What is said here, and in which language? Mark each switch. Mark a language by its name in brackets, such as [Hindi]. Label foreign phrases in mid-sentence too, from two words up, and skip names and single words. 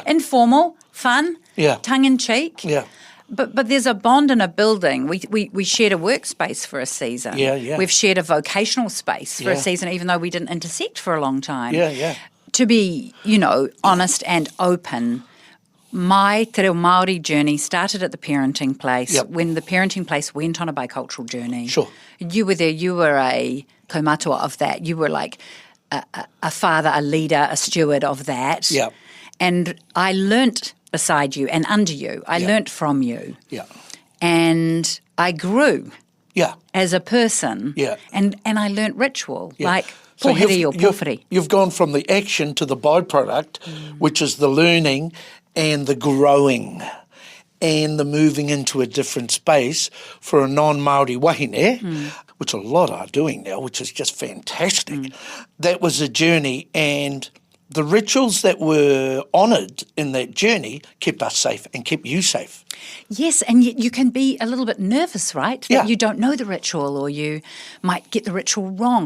[English] Informal, fun, tongue in cheek. Yeah. But there's a bond in a building. We shared a workspace for a season. Yeah. We've shared a vocational space for a Yeah. season, even though we didn't intersect for a long time. Yeah. To be, honest and open, my te reo Māori journey started at the parenting place. Yep. When the parenting place went on a bicultural journey. Sure. You were there. You were a kaumatua of that. You were like a father, a leader, a steward of that. Yep. And I learnt beside you and under you. I learnt from you. Yeah. And I grew Yeah. as a person. Yeah. And I learnt ritual, Yeah. like So pohiri or pohiri. You've gone from the action to the byproduct, which is the learning and the growing and the moving into a different space for a non-Māori wahine, which a lot are doing now, which is just fantastic. That was a journey, and the rituals that were honoured in that journey kept us safe and kept you safe. Yes, and yet you can be a little bit nervous, right? That Yeah. you don't know the ritual or you might get the ritual wrong.